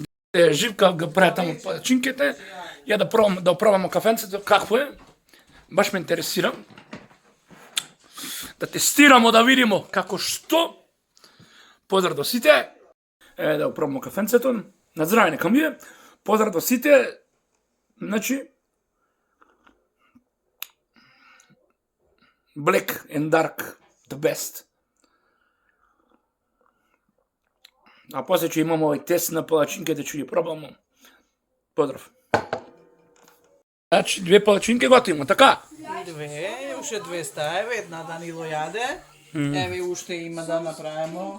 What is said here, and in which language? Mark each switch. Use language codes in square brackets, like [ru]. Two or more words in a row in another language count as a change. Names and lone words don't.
[mk] Живка го прави таму палачинките. Ја да пробамо кафенцето, какво е. Баш ме интересира. Да тестирамо, да видимо како што. Поздрав до сите. Да пробамо кафенцето. На здраве нека ми е. Поздрав до сите. Значи, [en] Black and Dark, the best. [mk] А после ќе имамо овој тест на палачинките, ќе ги пробамо. Поздрав. Значи, две палачинки готвимо, така? Две, уште две ставиве, една Данило јаде. Еве уште има да направимо.